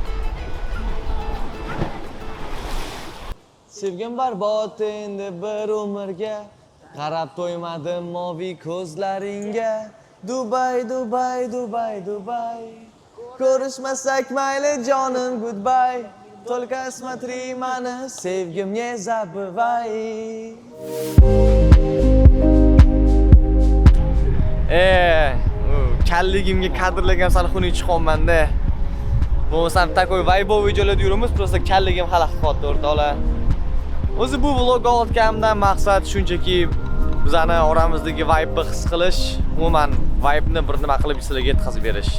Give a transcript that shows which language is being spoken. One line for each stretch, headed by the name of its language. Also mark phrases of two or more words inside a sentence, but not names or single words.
Uzbek: Sevgim barbod endi bir umrga, qarab to'ymadim moviy ko'zlaringga. Dubai. Ko'rishmasak mayli jonim goodbye.
Russian: Только смотри
Uzbek: mani, sevgim
Russian: не забывай.
Uzbek: Kalligimga kadrlagan sal xunuk chiqyapman-da. Bo'lmasam takoy vaybo videolarda yuramiz, prosta kalligim xalaq qotdi o'rtoqlar. O'zi bu vlog olayotganimdan maqsad shunchaki bizani oramizdagi vibe his qilish, umuman vibe ni bir nima qilib sizlarga yetkazib berish.